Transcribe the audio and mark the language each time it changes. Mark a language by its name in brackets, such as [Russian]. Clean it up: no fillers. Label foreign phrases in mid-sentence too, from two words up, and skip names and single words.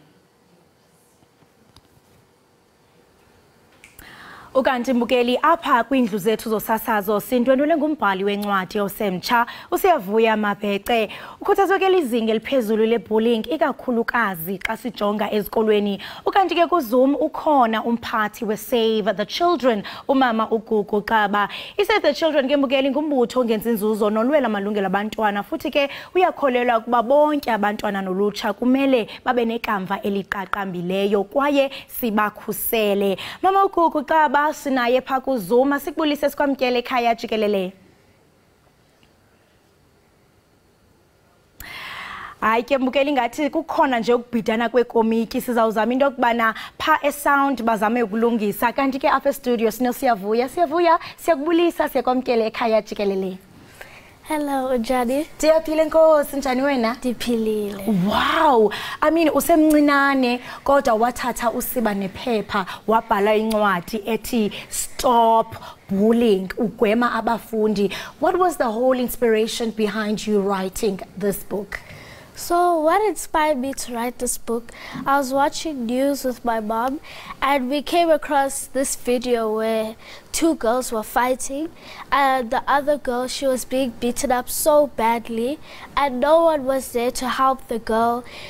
[Xhosa] Ukanti mbukeli apha kwindlu zethu zosasazo sindwendwele ngumbhali wencwadi osemtsha uSiyavuya Mabhece ukhuthazwe ke lizinga eliphezulu lebullying ikakhulukazi xa sijonga ezikolweni. Ukanti ke kuZoom ukhona umphathi weSave the Children umama uGugu Qaba. iSave the Children ke mbukeli ngumbutho ongenza inzuzo nolwela amalungelo abantwana futhi ke uyakholelwa kuba bonke abantwana nolutsha kumele babe nekamva eliqaqambileyo kwaye sibakhusele. Mama uGugu Qaba sinaye pha kuZoom sikubulise sikwamkele ekhaya jikelele. Hayi ke mbukeli ngathi kukhona nje ukubhidana kwekomiki sizawuzama into yokubana pha esound bazame ukulungisa kanti ke apha estudio siyavuya siyakubulisa siyakwamkele ekhaya jikelele. [English] Hello, Jadi. [Xhosa] Ndiyaphila Nkosi, njani wena? Ndiphilile. [English] Wow, I mean [Xhosa] usemncinane kodwa wathatha usiba nephepha wabhala incwadi ethi Stop Bullying ugwema abafundi. [English] What was the whole inspiration behind you writing this book? So what inspired me to write this book, I was watching news with my mom and we came across this video where two girls were fighting and the other girl, she was being beaten up so badly and no one was there to help the girl.